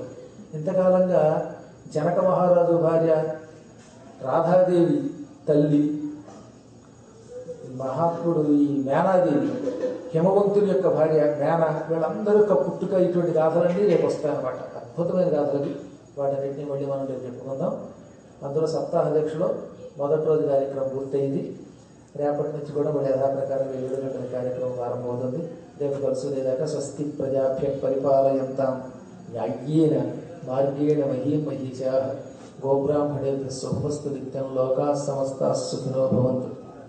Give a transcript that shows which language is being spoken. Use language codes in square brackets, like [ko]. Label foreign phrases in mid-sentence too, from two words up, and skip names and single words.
[te] ఇంతకాలంగా జనక మహారాజు భార్య రాధాదేవి తల్లి, మహాత్ముడు ఈ మేనాదేవి, హిమవంతుని యొక్క భార్య మేన, వీళ్ళందరూ యొక్క పుట్టుక, ఇటువంటి గాథలన్నీ రేపు వస్తాయన్నమాట. అద్భుతమైన గాథలవి. వాటన్నింటినీ మళ్ళీ మనం రేపు చెప్పుకుందాం. అందులో సప్తాహాధ్యక్షులో మొదటి రోజు కార్యక్రమం పూర్తయింది. రేపటి నుంచి కూడా మళ్ళీ యథాప్రకారం 7 గంటల కార్యక్రమం ప్రారంభమవుతుంది. రేపు కలుసుకునేదాకా [sa] స్వస్తి ప్రజాభ్య పరిపాలయంతాం న్యాయ్యేన మార్గేణ మహీం మహీషాః గోబ్రాహ్మణేభ్యः శుభమస్తు నిత్యం. లోకాః సమస్తాః సుఖినో భవంతు.